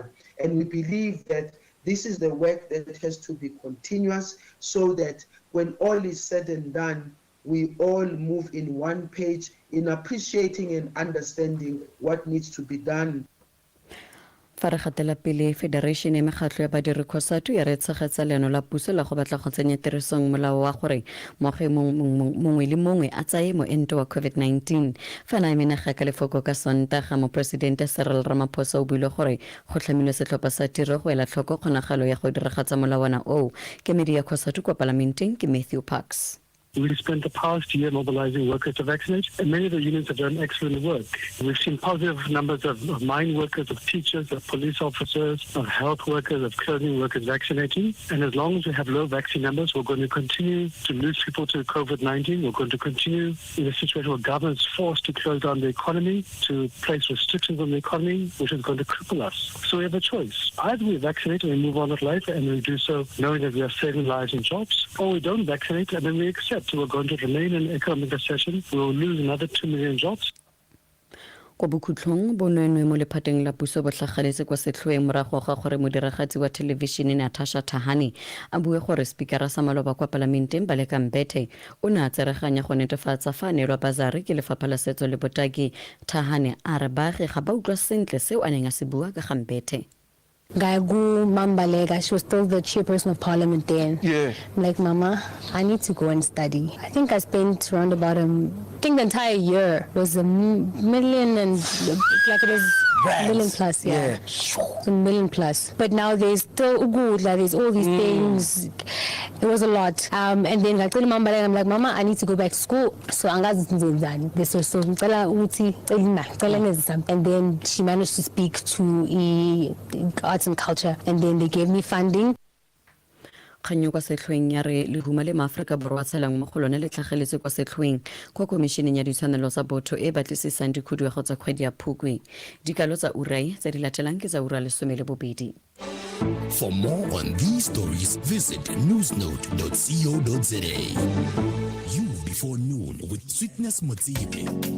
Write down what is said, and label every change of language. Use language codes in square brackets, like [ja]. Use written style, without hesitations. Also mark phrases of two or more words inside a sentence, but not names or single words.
[en] And we believe that this is the work that has to be continuous so that when all is said and done, we all move in one page in appreciating and understanding what needs to be done. [tn] Faragatela pele Federation e megatlo ya badiri khosatu ya re tshegetsa leno la puso la go batla go tsenya tirisong molao wa gore moagi mongwe le mongwe a tsaye moento wa COVID-19. Fana menega ka lefoko ka Sontaga mo Presidente Cyril Ramaphosa o buile gore go tlhamilwe setlhopha sa tiro go ela tlhoko kgonagalo ya go diragatsa molawana o. Kemedi ya khosatu kwa Parlamenteng ke Matthew Parks. [en] We spent the past year mobilizing workers to vaccinate, and many of the unions have done excellent work. We've seen positive numbers of mine workers, of teachers, of police officers, of health workers, of clothing workers vaccinating. And as long as we have low vaccine numbers, we're going to continue to lose people to COVID-19. We're going to continue in a situation where government is forced to close down the economy, to place restrictions on the economy, which is going to cripple us. So we have a choice. Either we vaccinate and we move on with life, and we do so knowing that we are saving lives and jobs, or we don't vaccinate and then we accept we're going to remain in economic recession. We will lose another 2 million jobs. [tn] Kwa bokhutlhong bonweenwee mo lephateng la puso bo tlhageletse kwa setlhoeng morago ga gore modiragatsi wa thelebišene Natasha Thahane a bue gore speakera sa maloba kwa Parlamenteng Baleka Mbete o ne a tsereganya go netefatsa fa a neelwa bazari ke lefapha la setso le botaki. Thahane a re baagi ga ba utlwa sentle seo a neng a se bua ka ga Mbete. Gaigu Mambalega, [en] she was still the chairperson of parliament then. Yeah. I'm like, Mama, I need to go and study. I think I spent around about the entire year was $1 million and like it was $1 million plus, yeah. $1 million plus. But now there's still good, like there's all these things. It was a lot. And then like I'm like, Mama, I need to go back to school. So and then she managed to speak to arts and culture, and then they gave me funding. [tn] Kganyo kwa setlhoeng ya re lehuma le maAfrika Borwa tshelang mo go lone le tlhageletse kwa setlhoeng kwa komisheneng ya ditshwanelo tsa botho e batlisisang dikhuduego tsa kgwedi ya Phukwi. Dikalo tsa urai tse di latelang ke tsa ura 12. [en] For more on these stories, visit newsnote.co.za. You before noon with Sweetness Motsipe.